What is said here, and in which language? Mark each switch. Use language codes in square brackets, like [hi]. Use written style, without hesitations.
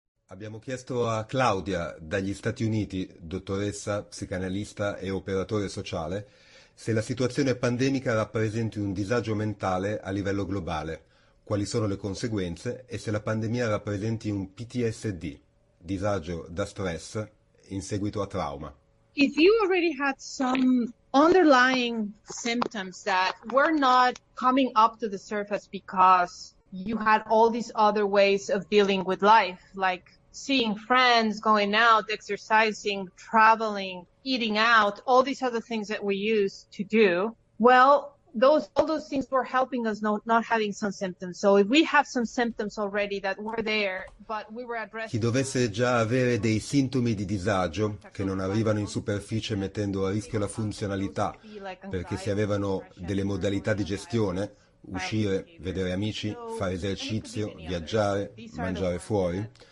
[it] Abbiamo chiesto a Claudia dagli Stati Uniti, dottoressa, psicanalista e operatore sociale, se la situazione pandemica rappresenti un disagio mentale a livello globale, quali sono le conseguenze e se la pandemia rappresenti un PTSD, disagio da stress in seguito a trauma. [en] If you already had some underlying symptoms that were not coming up to the surface because you had all these other ways of dealing with life, like seeing friends, going out, exercising, traveling, eating out, all these other things that we used to do, well, all those things were helping us not having some symptoms. So if we have some symptoms already that were there, but we were [it] Chi [en] addressing them [it] dovesse già avere dei sintomi di disagio che non arrivano in superficie mettendo a rischio la funzionalità perché si avevano delle modalità di gestione, uscire, vedere amici, fare esercizio, viaggiare, mangiare fuori.